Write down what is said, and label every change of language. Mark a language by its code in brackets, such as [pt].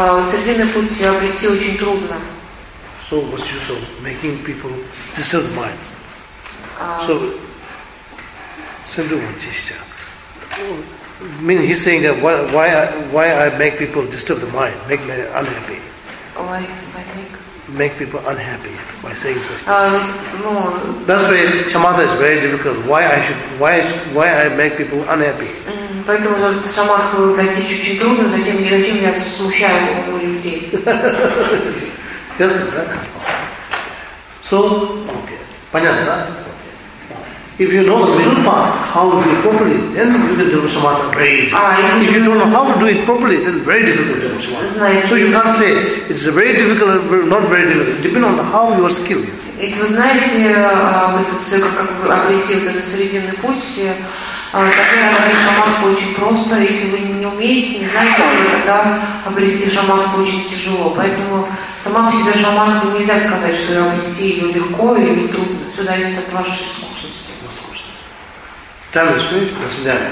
[ru] Срединный путь обрести очень трудно. [en] So what's the use of making people disturb minds? So simply what is that? I mean, he's saying that why I make people disturb the mind, make me unhappy. Why make people unhappy by saying such things. That's why samatha is very difficult. Why I make people unhappy? [ru] Поэтому самадху достичь очень трудно. Зачем я смущаю людей? [en] Yes. So okay, [ru] понятно. [en] If you know the middle part, how to do it properly, then you can do samatha very easy. If you don't know how to do it properly, then very difficult to do samatha. So you can't say it's very difficult or not very difficult. Depends on how your skill is. If you know how to do it properly, then very difficult to do samatha. [ru] Тогда обрести шаманку очень просто, если вы не умеете, не знаете, тогда обрести шаманку очень тяжело. Поэтому сама по себе шаманку нельзя сказать, что обрести ее легко или трудно. Все зависит от вашей искусности. Там успеешь? До свидания.